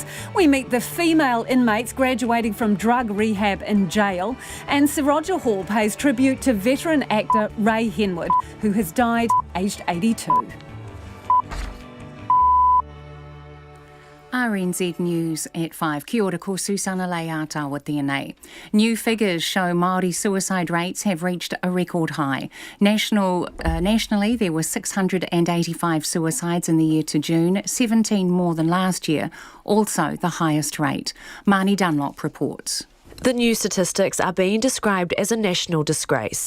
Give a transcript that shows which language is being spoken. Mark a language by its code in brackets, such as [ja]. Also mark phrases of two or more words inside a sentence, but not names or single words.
[en] We meet the female inmates graduating from drug rehab in jail, and Sir Roger Hall pays tribute to veteran actor Ray Henwood, who has died aged 82. RNZ News at 5. [mi] Kia ora, ko Susana Leata tēnei. [en] New figures show Maori suicide rates have reached a record high. Nationally, there were 685 suicides in the year to June, 17 more than last year, also the highest rate. Manny Dunlop reports. The new statistics are being described as a national disgrace.